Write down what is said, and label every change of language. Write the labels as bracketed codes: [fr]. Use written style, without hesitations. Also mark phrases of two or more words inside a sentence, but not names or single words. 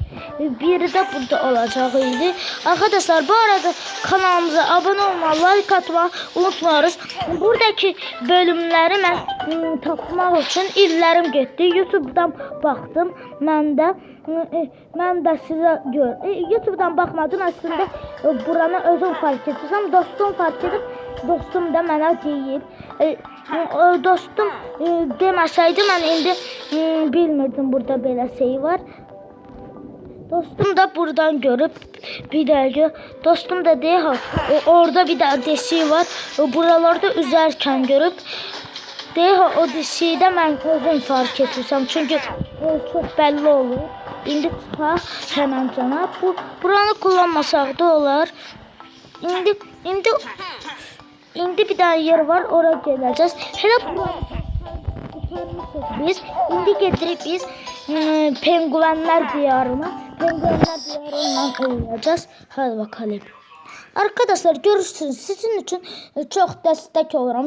[tr] Biri de burada olacağıydı. Arkadaşlar bu arada kanalımıza abone olmayı, like atmayı unutmuyoruz. [az] Buradaki bölümleri ben tapmaq için illerim getdi. [tr] YouTube'dan baktım. Ben de size YouTube'dan bakmadım aslında. [az] Buranı özüm fark ettim. Dostum fark edip dostum da mənə deyib. Dostum deməsəydi mən indi bilmirdim burada belə şey var. Dostum da buradan görüp bir dəqiqə. Dostum da deyir orada bir də deşik var. Buralarda üzərkən görüp deyir o deşikdə mən özüm fark etmişəm. Çünki çox bəlli olur. İndi çıxaq həmən cana. [tr] Buranı kullanmasaq da olar. İndi bir tane yer var, oraya geleceğiz. Hele biz indi getirip biz penguenler diyarına oynayacağız. Hadi bakalım. Arkadaşlar görürsünüz sizin için çok destek olurum.